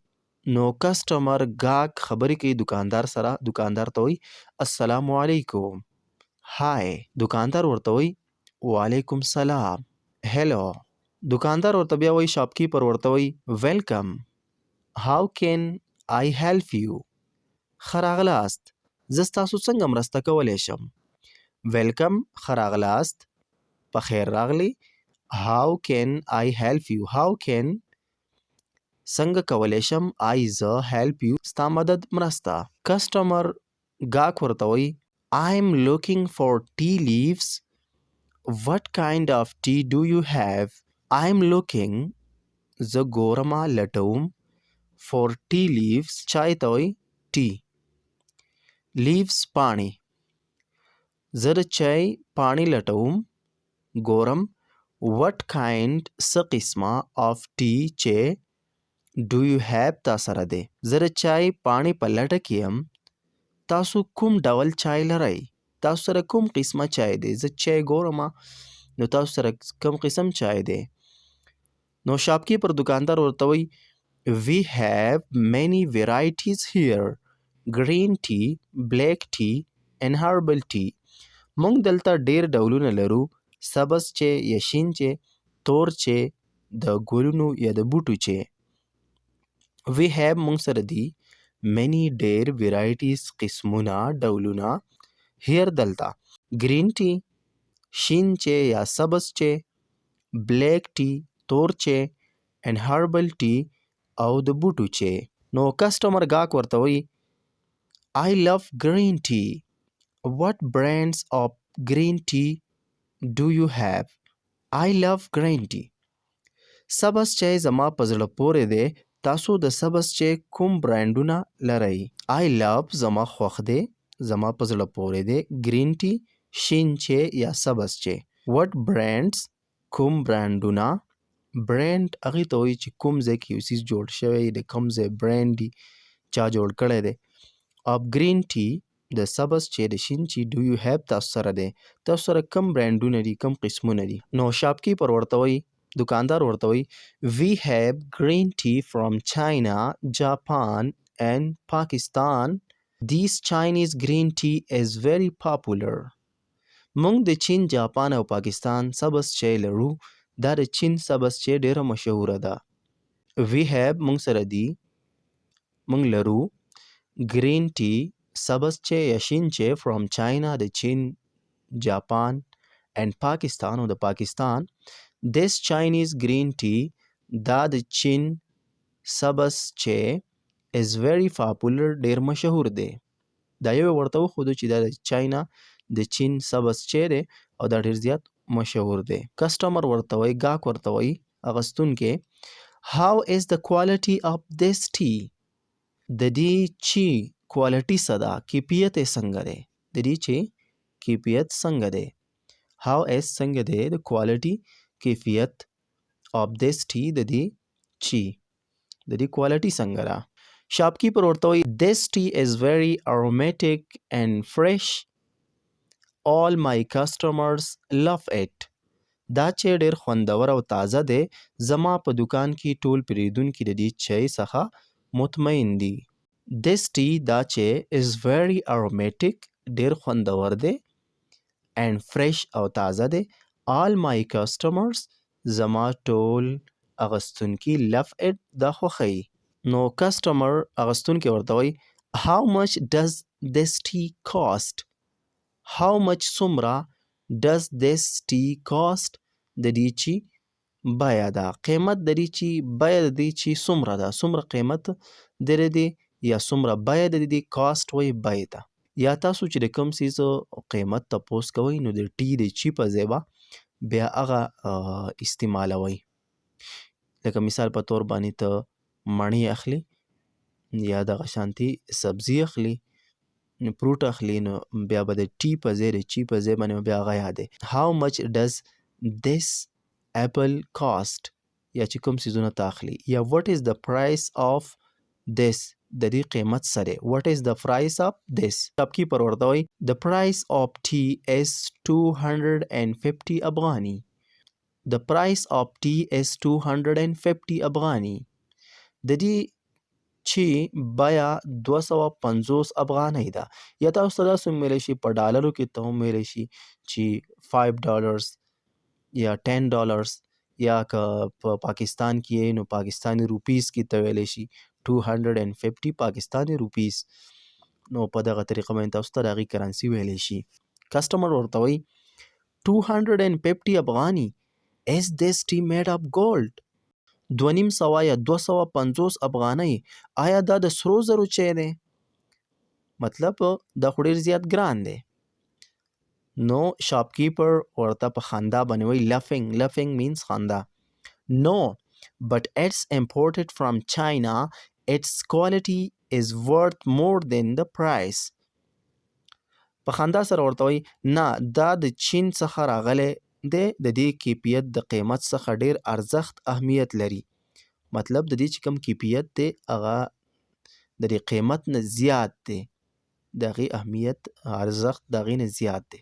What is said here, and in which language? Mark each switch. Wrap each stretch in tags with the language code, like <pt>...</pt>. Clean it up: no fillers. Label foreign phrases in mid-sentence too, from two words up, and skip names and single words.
<ps>نو کسټمر ګاګ خبرې کوي دکاندار سره. دکاندار ته وایي</ps> <ar>السلام علیکم،</ar> <ps>هاي. دکاندار ورته وایي</ps> <ar>وعلیکم سلام،</ar> <ps>هیلو. دکاندار ورته بیا وایي</ps> <en>shop keeper</en> <ps>ورته وایي</ps> <en>welcome, how can I help you.</en> <ps>ښه راغلاست، زه ستاسو څنګه مرسته کولی شم؟ ویلکم ښه راغلاست، په خیر راغلی.</ps> <en>How can I help you? How can</en> <ps>څنګه کولی شم</ps> <en>I زه help you</en> <ps>ستا مدد مرسته. کسټمر ګاګ ورته وایي</ps> <en>I'm looking for tea leaves. What kind of tea do you have? I'm looking</en> <ps>زه ګورمه لټوم</ps> <en>for tea leaves</en> <ps>چای ته وایي</ps> <en>tea.</en> <ps>leaves پاڼې. زه د چای پاڼې لټوم ګورم.</ps> <en>what kind</en> <ps>څه قسمه</ps> <en>of tea چې do you have</en> <ps>تا سره دی. زه د چای پاڼې په لټه کې یم، تاسو کوم ډول چای لرئ؟ تاسو سره کوم قسمه چای دی؟ زه چای ګورم نو تاسو سره کوم قسم چای دی؟ نو</ps> <en>shop keeper</en> <ps>دکاندار ورته وایي</ps> <en>We have many varieties here. Green tea, black tea and herbal tea.</en> <ps>مونږ دلته ډیر ډولونه لرو، سبز چې یا شین چې، تور چې د ګلونو یا د بوټو چې.</ps> <en>We have</en> <ps>مونږ سره دي many ډیر varieties قسمونه ډولونه here دلته.</ps> <en>Green tea</en> <ps>شین چې یا سبز چې،</ps> <en>black tea</en> <ps>تور چې</ps> <en>and herbal tea</en> <ps>او د بوټو چې. نو کسټمر ګاګ ورته وایي</ps> <en>I love green tea. What brands of green tea do you have? I love green tea.</en> <ps>سبز چای زما په زړه پورې دی، تاسو د سبز چای کوم برانډونه لرئ؟</ps> <en>I love</en> <ps>زما خوښ دی، زما په زړه پورې دی.</ps> <en>green tea</en> <ps>شین چای یا سبز چای.</ps> <en>What brands</en> <ps>کوم برانډونه. برانډ هغې ته وایي چې کوم ځای کې یو څیز جوړ شوی د کوم ځای برانډ دی، چا جوړ کړی دی.</ps> <en>of green tea</en> <ps>د سبز چې د شین چې</ps> <en>do you have</en> <ps>تاسو سره دی، تاسو سره کم برانډونه دي، کم قسمونه دي. نو شاپ کیپر ورته وایي، دکاندار ورته وایي</ps> <en>we have green tea from China, Japan and Pakistan. This Chinese green tea is very popular.</en> <ps>مونږ د چین، جاپان او پاکستان سبز چای لرو، دا د چین سبز چای ډیره مشهوره ده.</ps> <en>We have</en> <ps>مونږ سره دي، مونږ لرو</ps> <en>green tea</en> <ps>سبز چای یا شین چای</ps> <en>from China</en> <ps>د چین، جاپان and پاکستان او د پاکستان.</ps> <en>This Chinese green tea</en> <ps>دا د چین سبز چای</ps> <en>is very popular</en> <ps>ډیر مشهور دی. دا یو ورته وښودو چې دا د چاینا د چین سبز چای دی او دا ډیر زیات مشهور دی. کسټمر ورته وایي، ګاګ ورته وایي اغوستونکی</ps> <en>How is the quality of this tea?</en> <ps>د دې چی کوالټي څه ده؟ کیفیت یې څنګه دی؟ د دې چی کیفیت څنګه دی؟</ps> <en>How is</en> <ps>څنګه دی د کوالټي کیفیت</ps> <en>of this tea</en> <ps>د دې چی، د دې کوالټي څنګه ده؟ شاپ کیپر ورته وایي</ps> <en>This tea is very aromatic and fresh. All my customers love it.</en> <ps>دا چای ډیر خوندور او تازه دی، زما په دکان کې ټول پیرودونکي د دې چای څخه مطمئن دي.</ps> <en>This tea</en> <ps>دا چای</ps> <en>is very aromatic</en> <ps>ډیر خوندور دی</ps> <en>and fresh</en> <ps>او تازه دی.</ps> <en>all my customers</en> <ps>زما ټول اغستونکي</ps> <en>love it</en> <ps>دا خوښوي. نو کسټمر اغستونکي ورته وایي</ps> <en>how much does this tea cost؟ how much څومره does this tea cost؟</en> <ps>د دې چې بیه ده، قیمت د دې چې بیه د دې چې څومره ده، څومره قیمت د دې یا څومره بیه د دې کاسټ وایي بیې ته. یا تاسو چې د کوم څیز قیمت تپوس کوئ نو د ټي د چی په ځای به بیا هغه استعمالوئ. لکه مثال په طور باندې ته مڼې اخلي یا دغه شانتي سبزي اخلي، فروټ اخلي، نو بیا به د ټي په ځای د چی په ځای باندې بیا هغه یادې</ps> <en>how much does this apple cost؟</en> <ps>یا چې کوم څیزونه ته اخلي.</ps> <en>یا what is the price of this؟</en> <ps>د دې قیمت سره</ps> <en>what is the price of this؟</en> <ps>شاپکیپر ورته وایي</ps> <en>the price of tea is 250 افغاني. the price of tea is 250 افغاني.</en> <ps>د دې چې بیه 250 افغانۍ ده. یا تاسو ته داسې ویلی شي په ډالرو کې ته هم ویلی شي چې $5 یا $10 یا که په پاکستان کې نو پاکستانی روپیز کې ته ویلی شي 250 پاکستانی روپیز. نو په دغه طریقه باندې تاسو ته د هغې کرنسي ویلی شي. کسټمر ورته وایي 250 افغاني.</ps> <en>is this tea made of gold؟</en> <ps>250 یا 250 افغانۍ آیا دا د سرو زرو چای دی؟ مطلب دا خو ډېر زیات ګران دی. نو شاپکیپر ورته په خندا باندې وایي</ps> <en>laughing means</en> <ps>خندا.</ps> <en>no but it's imported from China, its quality is worth more than the price.</en> <ps>په خندا سره ورته وایي نه دا د چین څخه راغلی دی، د دې کیفیت د قیمت څخه ډېر ارزښت اهمیت لري. مطلب د دې چې کوم کیفیت دی هغه د دې قیمت نه زیات دی، د هغې اهمیت ارزښت د هغې نه زیات دی.</ps>